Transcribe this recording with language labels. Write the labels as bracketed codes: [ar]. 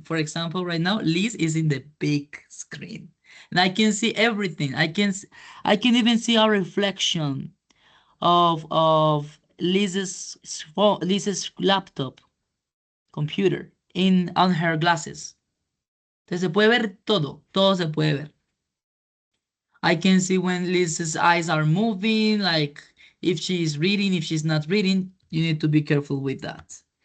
[en] For example, right now, Liz is in the big screen, and I can see everything. I can even see a reflection of Liz's laptop computer on her glasses. [es] Entonces se puede ver todo se puede ver. [en] I can see when Liz's eyes are moving, like if she's reading, if she's not reading, you need to be careful with that.